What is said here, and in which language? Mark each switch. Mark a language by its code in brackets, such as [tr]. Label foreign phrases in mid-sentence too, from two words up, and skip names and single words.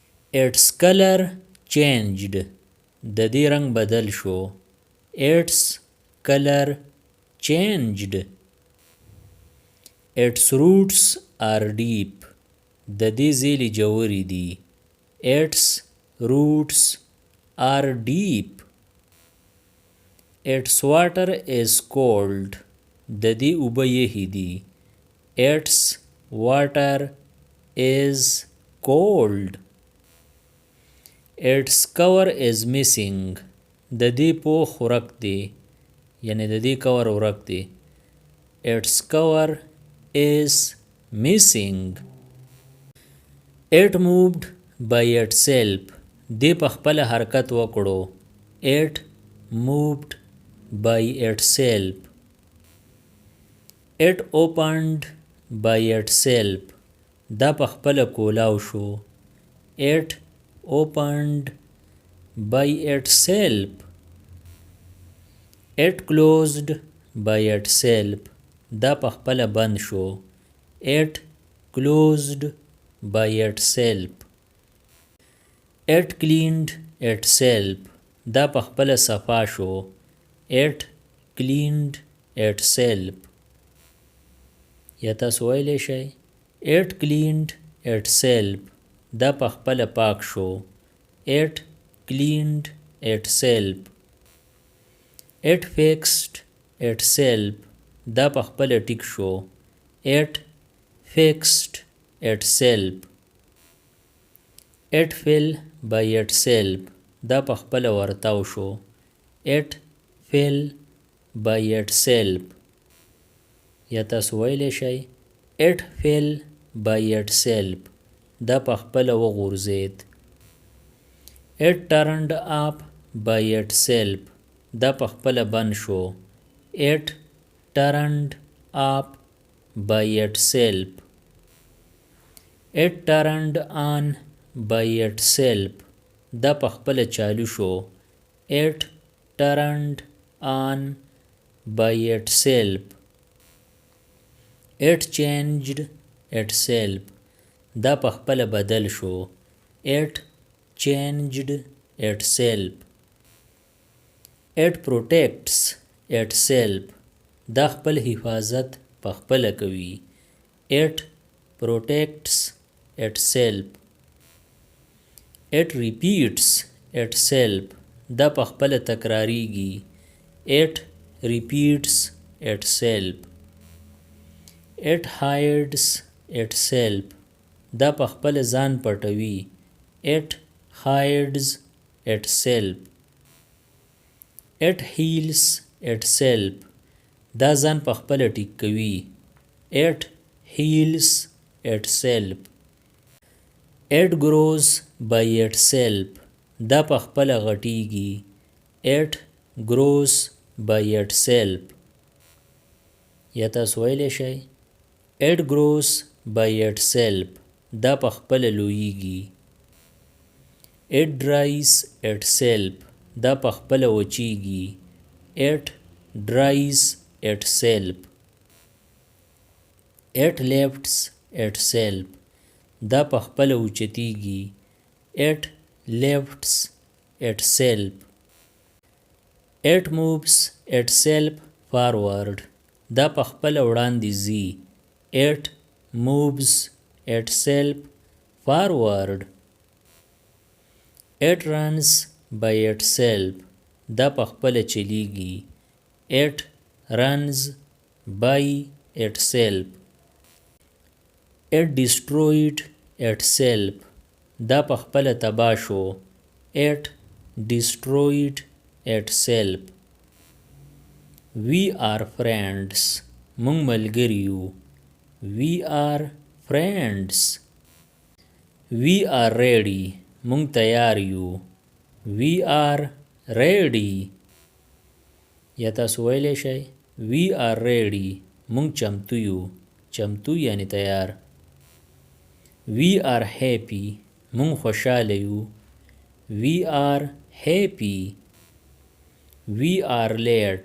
[en] Its color changed. [ps] د دې رنگ بدل شو. [en] Its color changed. Its roots are deep. [ps] د دې زیلې جوړې دي. [en] Its roots are deep. Its water is cold. [ps] د دې اوبه یخې دي. [en] Its water is cold. Its cover is missing. [ps] د دې پوښ ورک دی. یعنی د دې کور ورک دی. [en] Its cover is missing. It moved by itself. [ps] دې په خپل حرکت وکړو. [en] It moved by itself. It opened by itself. [ps] دا په خپل کولاو شو. [en] It opened by itself. It closed by itself. [ps] دا په خپل بند شو. [en] It closed by itself. It cleaned itself. [ps] دا په خپل صفا شو. [en] It cleaned itself. [ps] یا تاسو ویلی شئ [en] It cleaned itself. [ps] دا په خپل پاک شو. [en] It cleaned itself. It fixed itself. [ps] دا په خپل ټیک شو. [en] It fixed itself. It fell by itself. [ps] دا په خپل ورتاو شو. [en] It fell by itself. [ps] یا تاسو ویلی شئ [en] It fell by itself. [ps] دا په خپل وغورځید. [en] It turned up by itself. [ps] دا په خپل بند شو. [en] It turned up by itself. It turned on by itself. [ps] دا په خپل چالو شو. [en] It turned on by itself. It changed itself. [ps] دا په خپل بدل شو. [en] It changed itself. It protects itself. [ps] دا خپل حفاظت په خپل کوي. [en] It protects itself. It repeats itself. [ps] دا په خپل تکراریږي. [en] It repeats itself. It hides itself. [ps] دا په خپل ځان پټوي. [en] It hides itself. It heals itself. [ps] دا ځان په خپل ټیک کوي. [en] It heals itself. It grows by itself. [ps] دا په خپل غټیږي. [en] It grows by itself. [ps] یا تاسو ویلی شئ [en] It grows by itself. [ps] دا په خپل لویږي. [en] It dries itself. [ps] دا په خپل وچیږي. [en] It dries itself. It lifts itself. [ps] دا په خپل اوچتیږي. [en] It lifts itself. It moves itself forward. [ps] دا په خپل وړاندې ځي. [en] It moves itself forward. It runs by itself. [ps] دا په خپل چلیږي. [en] It runs by itself. It destroyed itself. [ps] دا په خپل تباه شو. [en] It destroyed itself. We are friends. [ps] مونږ ملګري یو. [en] We are friends. We are ready. [ps] مونږ تیار یو. [en] We are ready. [ps] یا تاسو ویلی شئ [en] We are ready. [ps] مونږ چمتو یو. چمتو یعنی تیار. [en] We are happy. [ps] مونږ خوشحاله یو. [en] We are happy. We are late.